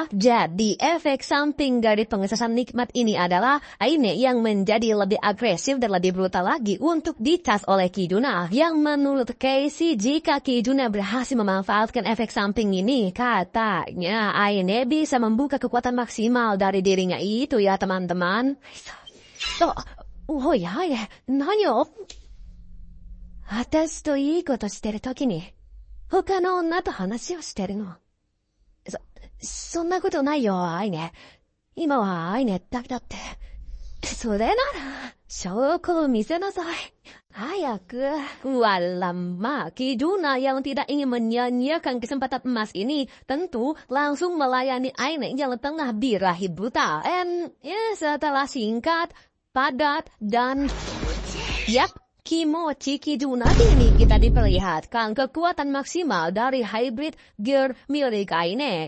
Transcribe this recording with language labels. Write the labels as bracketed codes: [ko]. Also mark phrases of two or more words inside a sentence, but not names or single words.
[id] Jadi efek samping dari pengecasan nikmat ini adalah Aine yang menjadi lebih agresif dan lebih brutal lagi untuk dicas oleh Kijuna. Yang menurut Casey, jika Kijuna berhasil memanfaatkan efek samping ini, katanya Aine bisa membuka kekuatan maksimal dari dirinya itu ya teman-teman. [ja] Nanyo? 私といいことしてるときに、他の女と話をしてるの。そんなことないよ、アイネ。今はアイネだけだって。それなら、証拠を見せなさい。早く. [id] Walamma, Kijuna yang tidak ingin menyanyiakan kesempatan emas ini tentu langsung melayani Aine yang tengah birahi buta. And setelah singkat, padat dan Kimochi Kijuna ini kita diperlihatkan kekuatan maksimal dari [en] hybrid gear [id] milik Aine.